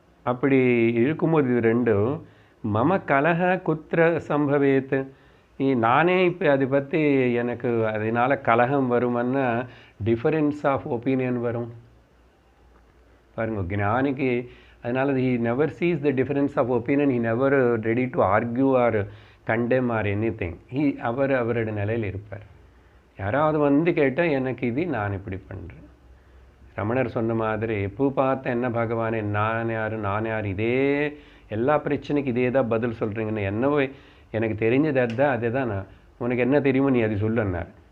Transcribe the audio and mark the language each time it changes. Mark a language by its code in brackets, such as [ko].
[ta] அப்படி இருக்கும்போது இது ரெண்டும் [sa] மம கலஹ குத்திர சம்பவேத். [ta] நானே இப்போ அதை பற்றி எனக்கு அதனால் கலகம் வருமன்னா டிஃபரன்ஸ் ஆஃப் ஒப்பீனியன் வரும் பாருங்க. ஞானிக்கு அதனால் [en] he never sees the difference of opinion, he never ready to argue or condemn or anything. [ta] அவரோட நிலையில் இருப்பார். யாராவது கேட்டால் எனக்கு இது நான் இப்படி பண்ணுறேன். ரமணர் சொன்ன மாதிரி எப்போ பார்த்தா என்ன பகவானே நான் யார் இதே எல்லா பிரச்சனைக்கு இதே தான் பதில் சொல்கிறீங்கன்னு, என்னவோ எனக்கு தெரிஞ்சது அதுதான், அதே தான் நான், உனக்கு என்ன தெரியுமோ நீ அது சொல்லுன்னார்.